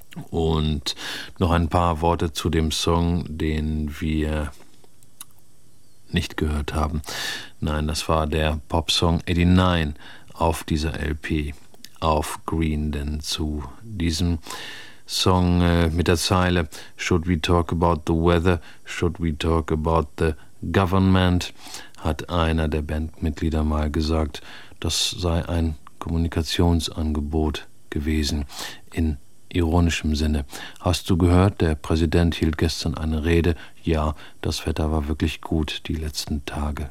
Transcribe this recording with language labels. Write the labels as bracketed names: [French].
[German] Und noch ein paar Worte zu dem Song, den wir nicht gehört haben. Nein, das war der Popsong 89 auf dieser LP, auf Green, denn zu diesem Song mit der Zeile [English] Should we talk about the weather? Should we talk about the government? [German] Hat einer der Bandmitglieder mal gesagt, das sei ein Kommunikationsangebot gewesen, in ironischem Sinne. Hast du gehört, der Präsident hielt gestern eine Rede? Ja, das Wetter war wirklich gut, die letzten Tage.